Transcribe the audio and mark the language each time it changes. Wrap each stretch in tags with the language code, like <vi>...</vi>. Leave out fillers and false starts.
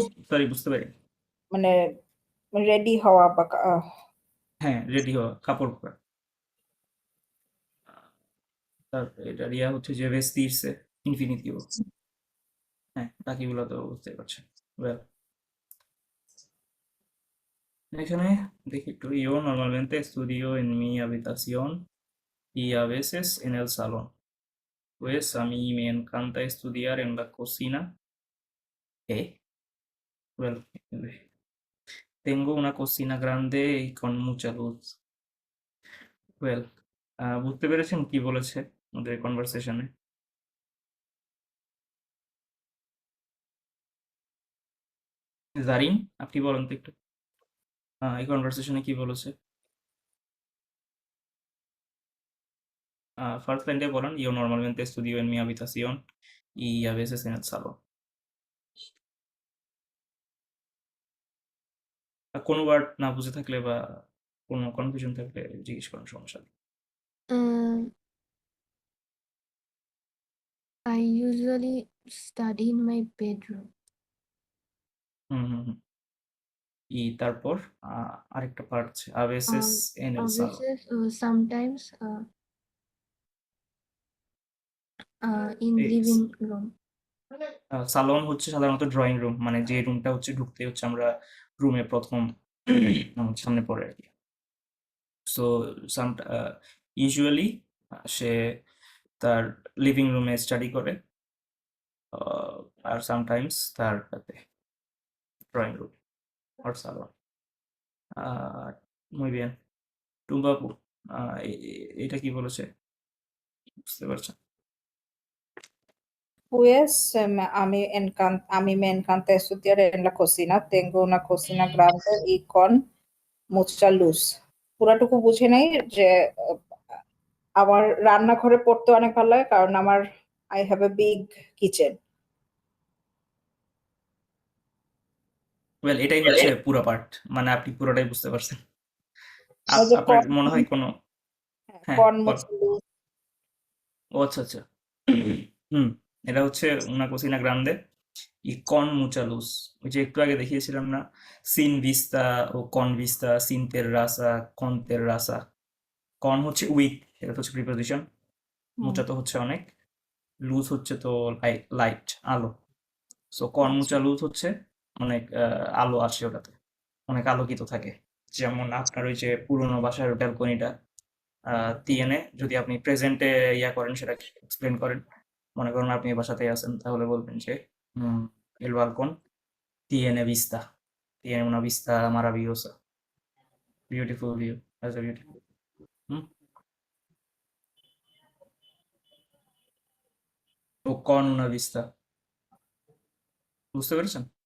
<bn>Sorry বুঝতে পারি। মানে রেডি হওয়া বা হ্যাঁ রেডি হওয়া, কাপড় পরা। তার এটা রিয়া হচ্ছে যে ভেস্তিরসে ইনফিনিটিভ। হ্যাঁ বাকিগুলো তো বুঝতে পারছেন।</bn> <es>Well,</es> <bn>এখানে দেখি একটু</bn> <es>yo normalmente estudio en mi habitación y a veces en el salón. Pues a mí me encanta estudiar en la cocina. ¿Eh? Well, tengo una cocina grande y con mucha luz.</es> <bn>Well, বুঝতে পেরেছেন কি বলেছে আমাদের কনভারসেশনে? জারিন, আপনি বলেন তো একটু এই কনভারসেশনে কি বলেছে? ফার্স্ট লাইনটা বলেন,</bn> <es>yo normalmente estudio en mi habitación y a veces en el salón.</es> <bn>কোনো ওয়ার্ড না বুঝে থাকলে বা কোনো কনফিউশন থাকলে জিজ্ঞেস করেন, সমস্যা নেই।</bn> <en>I usually study in my bedroom.</en> <bn>হুম হুম হুম তারপর আরেকটা পার্ট আছে</bn> <es>a veces en A el salón. veces,</es> <en>sometimes, in</en> <bn>এই</bn> <en>living room.</en> <bn>সালন হচ্ছে সাধারণত ড্রয়িং রুম, মানে যে রুমটা হচ্ছে ঢুকতে হচ্ছে আমরা রুমে প্রথম আমার সামনে পড়ে আর কি। সো সাম ইউজুয়ালি সে তার লিভিং রুমে স্টাডি করে, আর সামটাইমস তার ড্রয়িং রুম আর সালন।</bn> <es>muy bien,</es> <bn>টুম্বাপু এটা কি বলেছে বুঝতে পারছেন?</bn> <es>Pues a mí me encanta estudiar en la cocina. Tengo una cocina grande y con mucha luz.</es> <bn>পুরাটুকু বুঝে নাই যে আমার রান্নাঘরে পড়তে অনেক ভালো লাগে কারণ আমার</bn> <en>I have a big kitchen.</en> <bn>Well এটাই হচ্ছে পুরো পার্ট, মানে আপনি পুরোটাই বুঝতে পারছেন। যে আপনার মনে হয় কোনো হ্যাঁ</bn> <es>con</es> <bn>বল।</bn> <es>mucha luz।</es> <bn>ও আচ্ছা আচ্ছা হুম এটা হচ্ছে</bn> <es>una cocina grande y con mucha luz।</es> <bn>ওই যে একটু আগে দেখিয়েছিলাম না,</bn> <es>sin vista ও con vista, sin terraza, con terraza।</es> <bn>con হচ্ছে উইথ, এটা তো হচ্ছে প্রিপোজিশন। মুচা তো হচ্ছে অনেক, লুজ হচ্ছে তো লাইট আলো। সো</bn> <es>con mucha luz</es> <bn>হচ্ছে অনেক আলো আসে ওটাতে, অনেক আলোকিত থাকে। যেমন আপনার ওই যে পুরোনো বাসার ব্যালকনিটা তিয়েনে, যদি আপনি প্রেজেন্টে ইয়া করেন সেটা এক্সপ্লেন করেন, মনে করেন আপনি এই বাসাতেই আছেন, তাহলে বলবেন যে</bn> <es>el balcón tiene vista, tiene una vista maravillosa,</es> <en>beautiful view, has a beautiful</en> <bn>hmm O</bn> <es>con una vista,</es> <bn>বুঝতে পেরেছেন?</bn>